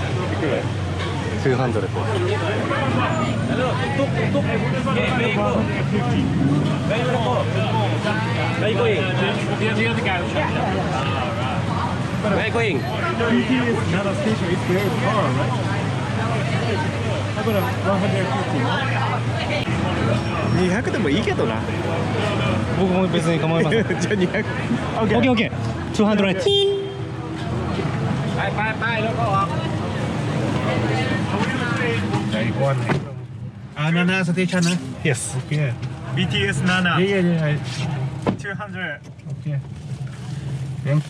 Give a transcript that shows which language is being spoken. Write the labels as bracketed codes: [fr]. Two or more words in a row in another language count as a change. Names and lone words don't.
[en] 200. Hello, tuk. Yeah, where you go? Where you going? Where you going? BTS Nana station is very far, right? [ja] だから150。200でもいいけどな。僕も別に構いません。じゃあ200。 OK。200. [th] Bye,แล้วก็ออก Nana station นะ [en] Yes. Okay. BTS Nana. Yeah. 200. Okay. Thank you.